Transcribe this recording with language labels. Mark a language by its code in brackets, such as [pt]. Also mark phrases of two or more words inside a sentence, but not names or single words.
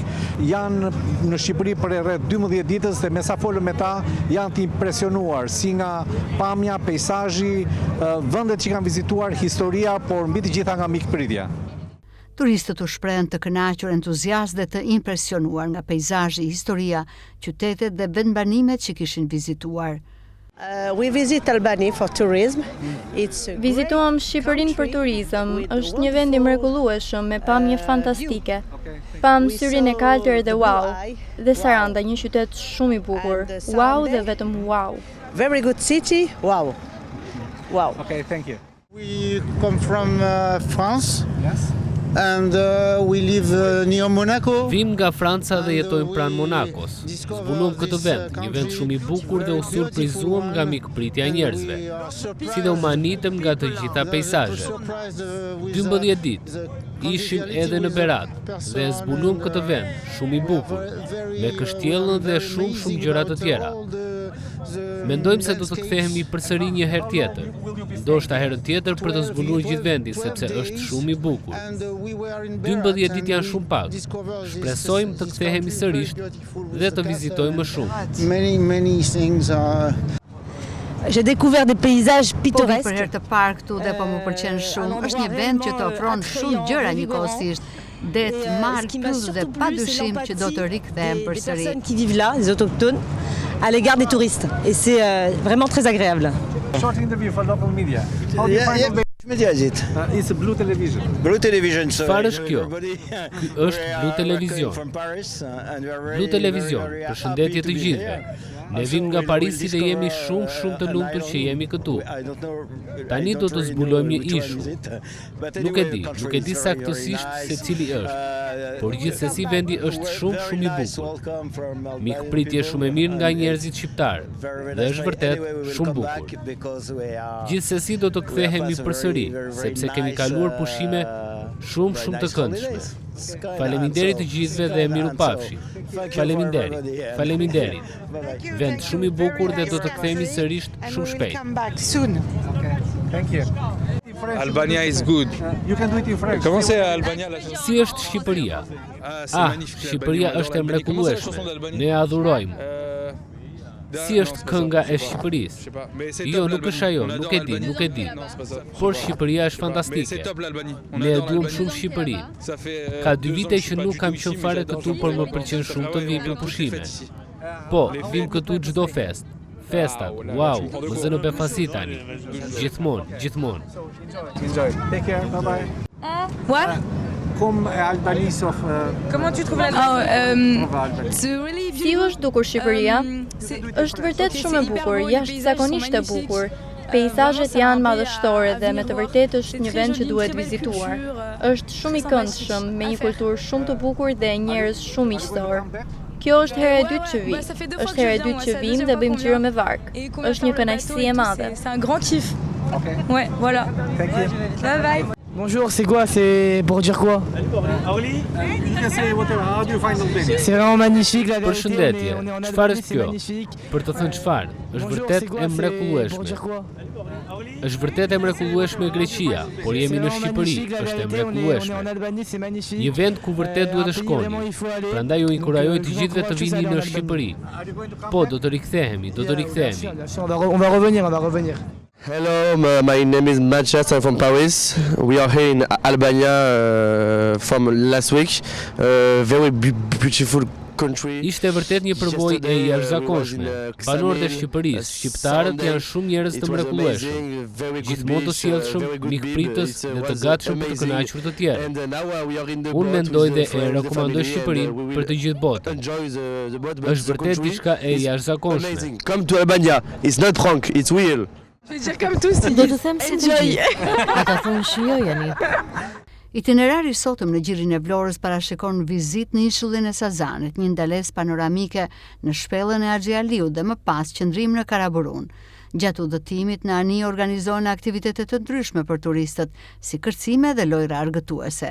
[sq] Janë në Shqipëri për rreth 12 ditës dhe me sa folëm me ta janë të impresionuar si nga pamja, peizazhi, vendet që kanë vizituar, historia, por mbi të gjitha nga mikpritja. Turistët u shprehen të kënaqur, entuziast dhe të impresionuar nga peizazhi, historia, qytetet dhe vendbanimet që kishin vizituar. [en] We visit Albania for tourism. [sq] Vizituam Shqipërinë për turizëm. Është një vend i mrekullueshëm me pamje fantastike. Pam syrin e kaltër dhe wow. Dhe Saranda, një qytet shumë i bukur. Wow dhe vetëm wow. [en] Very good city. Wow. Wow. Okay, thank you. We come from France. Yes. And we live near Monaco. [sq] Vim nga Franca dhe jetojmë pranë Monakos. Zbuluam këtë vend, një vend shumë i bukur dhe u surprizuam nga mikpritja e njerëzve. Si dhe u manitëm nga të gjitha peizazhet. 12 ditë ishim edhe në Berat dhe zbuluam këtë vend, shumë i bukur, me kështjellën dhe shumë gjëra të tjera. Mendojmë se do të kthehemi përsëri një herë tjetër, ndoshta herën tjetër për të zbuluar gjithë vendin sepse është shumë i bukur. 12 ditë janë shumë pak. Shpresojmë të kthehemi sërish dhe të vizitojmë më shumë. [en] Many things are. [fr] J'ai découvert des paysages [sq] Po [fr] pittoresques. [sq] për herë të parë këtu dhe po më pëlqen shumë. Është një vend që të ofron shumë gjëra njëkohësisht. Det, mal, pyll dhe padyshim që do të rikthehem [fr] Des [sq] përsëri. [fr] personnes qui vivent là, des autochtones, à l'égard des touristes. Et c'est vraiment très agréable. [en] Short interview for local media. How do you find the Media is it? It's a Blue Television. Blue Television. So [sq] Çfarë është kjo? [en] everybody- [sq] Ky është Blue Television. [en] From Paris, and we are very, Blue Television, very [sq] përshëndetje [en] happy to [sq] të [en] be [sq] gjithëve. [en] here. [sq] Ne vim nga Parisi dhe jemi shumë të lumtur që jemi këtu. Tani do të zbulojmë një ishull. Nuk e di saktësisht se cili është, por gjithsesi vendi është shumë i bukur. Mikpritje shumë e mirë nga njerëzit shqiptar dhe është vërtet shumë bukur. Gjithsesi do të kthehemi përsëri, sepse kemi kaluar pushime shumë të këndshme. Faleminderit të gjithëve dhe mirupafshi. Faleminderit. Vend shumë i bukur dhe do të kthehemi sërish shumë shpejt. [en] Thank you. Albania is good. You can do it in French. [fr] Comment c'est Albania la chanson? [sq] Si është Shqipëria? [fr] C'est magnifique. [sq] Shqipëria është e mrekullueshme. Ne e adhurojmë. Si është kënga e Shqipërisë? Jo, nuk është ajo, nuk e di. Por Shqipëria është fantastike. Ne e duam shumë Shqipëri. Ka 2 vite që nuk kam qenë fare këtu, por më pëlqen shumë të vim për pushime. Po, vim këtu çdo festat, wow, më zë në befasi tani. Gjithmonë. [en] Enjoy. Take care. Bye-bye. What? Comme Albanese of [fr] Comment tu trouves la [sq] Si është dukur Shqipëria? Është vërtet shumë e bukur, jashtëzakonisht e bukur. Peizazhet janë madhështore dhe me të vërtetë është një vend që duhet vizituar. Është shumë i këndshëm, me një kulturë shumë të bukur dhe njerëz shumë miqësor. Kjo është hera e dytë që vi. Është hera e dytë që vim dhe bëjmë xhiro me vark. Është një kënaqësi e madhe. [fr] C'est un grand kiff. Okay. Ouais, voilà. [en] Thank you. Bye bye. [fr] Bonjour, c'est quoi? C'est pour dire quoi? [en] You can say whatever. How do you find Albania? [fr] C'est vraiment magnifique la vérité. [sq] Përshëndetje. [fr] On est en [sq] Çfarë [fr] Albanie, [sq] është [fr] c'est [sq] kjo? [fr] magnifique. [sq] Për të thënë çfarë? Është [fr] Bonjour, [sq] vërtet [fr] c'est quoi? [sq] e [fr] C'est pour [sq] mrekullueshme. [fr] dire quoi? [sq] Është vërtet e mrekullueshme Greqia, por jemi [fr] C'est [sq] në [fr] vraiment [sq] Shqipëri, [fr] magnifique, la [sq] është e [fr] vérité, on est en [sq] mrekullueshme. [fr] Albanie, c'est magnifique. [sq] Një vend ku vërtet duhet të [fr] Un pays vraiment, [sq] shkoni. [fr] il faut aller. [sq] Prandaj ju inkurajoj të [fr] Donc, [sq] gjithëve të [fr] je vous [sq] vini [fr] encourage [sq] në [fr] tous à aller en [sq] Shqipëri. [fr] Albanie. [sq] Po, do të rikthehemi. [fr] Bien sûr, on va revenir. [en] Hello, my name is Manchester from Paris. We are here in Albania from last week. Very beautiful country. [sq] Ishte vërtet një përbojë e jashtëzakonshme. Banorët e Shqipërisë, shqiptarët janë shumë njerëz të mrekullueshëm, gjithmonë të sjellshëm, mikpritës dhe të gatshëm për të kënaqur të tjerë. Unë mendoj dhe e rekomandoj Shqipërinë për të gjithë botën. Është vërtet diçka e jashtëzakonshme. [en] Come to Albania. It's not prank, it's real. [sq] Do të them si të gjithë. Ata thonë shijojeni. Itinerari sotëm në Gjirin e Vlorës parashikon vizitë në ishullin e Sazanit, një ndalesë panoramike në shpellën e Axhi Aliut dhe më pas qëndrim në Karaburun. Gjatë udhëtimit në ani organizohen aktivitete të ndryshme për turistët, si kërcime dhe lojra argëtuese.